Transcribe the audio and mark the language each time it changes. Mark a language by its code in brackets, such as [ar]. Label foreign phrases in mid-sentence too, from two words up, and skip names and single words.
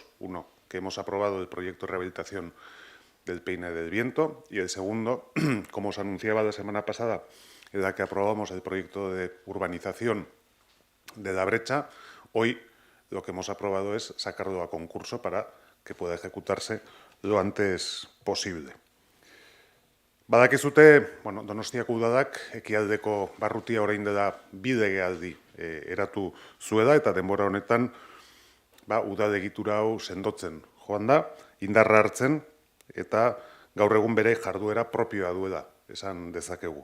[es] Uno, que hemos aprobado el proyecto de rehabilitación del Peine del Viento, y el segundo, como os anunciaba la semana pasada, en la que aprobamos el proyecto de urbanización de la Brecha, hoy lo que hemos aprobado es sacarlo a concurso para que pueda ejecutarse lo antes posible. [eu] Badakizute, Donostiako udadak Ekialdeko Barrutia orain dela bi legealdi eratu zuela, eta denbora honetan udal egitura hau sendotzen joan da, indarra hartzen, eta gaur egun bere jarduera propioa duela, esan dezakegu.